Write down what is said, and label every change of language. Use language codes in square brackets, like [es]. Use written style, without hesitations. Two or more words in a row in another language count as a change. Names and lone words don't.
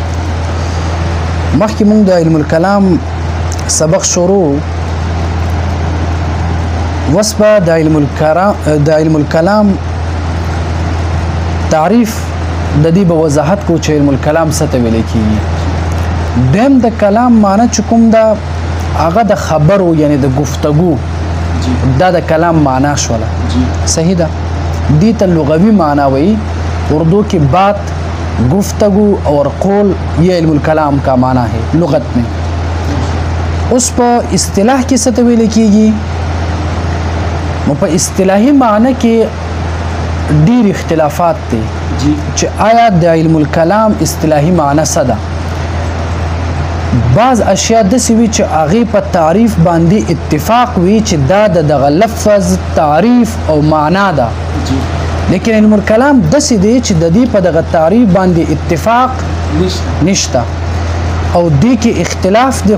[ps] مخکې مونږ د علم الکلام سبق شروع وسبه د علم الکلام تعریف د دې به وضاحت کو چې علم الکلام څه ته ویل کیږي. دیم د کلام معنی چې کوم دا هغه د خبرو یعنی د گفتگو دا د کلام معنا شوله. صحیح ده. دې ته لغوي معنا وایي. [ur] اردو کی بات گفتگو اور قول یہ علم الکلام کا معنی ہے لغت میں. اس پر اصطلاح کی سطح [ps] ویل کیږي نو په اصطلاحي معنی کې ډیر اختلافات دي چې آیا د علم الکلام اصطلاحي معنی څه ده. بعض اشیاء د سوي چې هغه په تعریف باندې اتفاق وي چې دا د لفظ تعریف او معنا ده، لیکن علم الکلام داسې دی چې د دې په دغه تعریف باندې اتفاق نشته او دې کې اختلاف دی.